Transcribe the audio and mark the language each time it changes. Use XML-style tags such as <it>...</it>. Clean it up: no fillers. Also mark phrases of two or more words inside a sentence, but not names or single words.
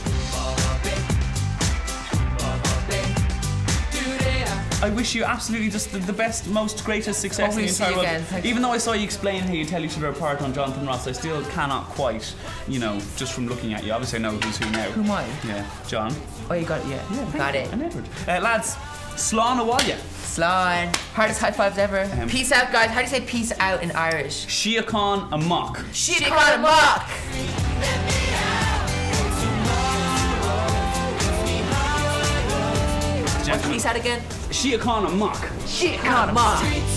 <en>I wish you absolutely just the best, most greatest success in the entire world. Again. Even though I saw you explain how you tell each other apart on Jonathan Ross, I still cannot quite, just from looking at you. Obviously, I know who's who now. Who am I? Yeah, John. Oh, you got it. Yeah. Got it. And Edward.</en> <ga>Lads, slán a bhaile. Slán.</ga> <en>Hardest high fives ever. Peace out, guys. How do you say peace out in Irish?</en> <ga>Síocháin amach. Síocháin amach.</ga> <en>Peace out again.</en> <ga>Síocháin amach. Síocháin amach.</ga>